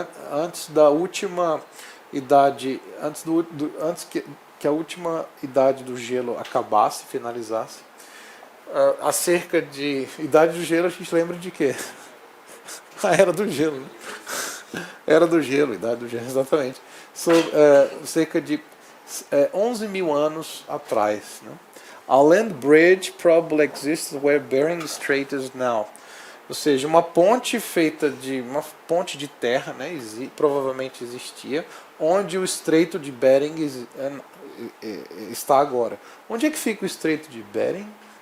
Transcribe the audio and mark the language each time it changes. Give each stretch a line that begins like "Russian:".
Portuguese: antes da última idade, antes que a última idade do gelo acabasse, finalizasse. Acerca de idade do gelo, a gente lembra de quê? A era do gelo, né? Era do gelo, idade do gelo, exatamente. Cerca de 11 mil anos atrás. Né?
English: A land bridge probably exists where Bering Strait is now.
Portuguese: Ou seja, uma ponte uma ponte de terra, né, provavelmente existia, onde o Estreito de Bering está agora. Onde é que fica o Estreito de Bering?